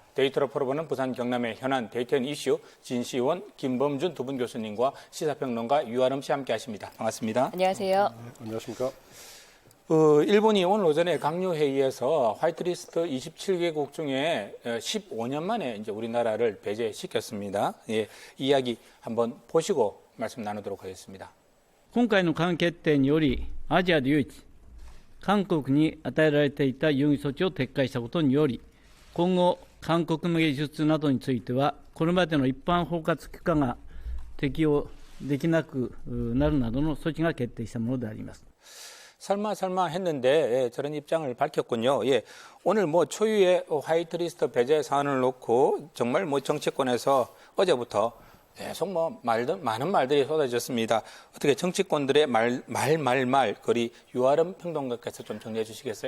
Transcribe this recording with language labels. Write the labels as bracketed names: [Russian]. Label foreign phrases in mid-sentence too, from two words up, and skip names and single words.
[Korean] 데이터로 풀어보는 부산 경남의 현안 데이터앤 이슈 진시원, 김범준 두 분 교수님과 시사평론가 유아름 씨 함께 하십니다. 반갑습니다. 안녕하세요. 안녕하십니까. 일본이 오늘 오전에 강요회의에서 화이트리스트 27개국 중에 15년 만에 이제 우리나라를 배제시켰습니다. 예, 이야기 한번 보시고 말씀 나누도록 하겠습니다. [Japanese] 今回の関係決定により、アジアで唯一、韓国に与えられていた優遇措置を撤回したことにより、今後、韓国向け輸出などについては、これまでの一般包括許可が適用できなくなるなどの措置が決定したものであります。 [Korean] 설마 했는데 저런 입장을 밝혔군요. 예, 오늘 초유의 화이트리스트 배제 사안을 놓고 정말 정치권에서 어제부터 계속 많은 말들이 쏟아졌습니다. 어떻게 정치권들의 말 거리 유아름 평론가께서 좀 정리해 주시겠어요?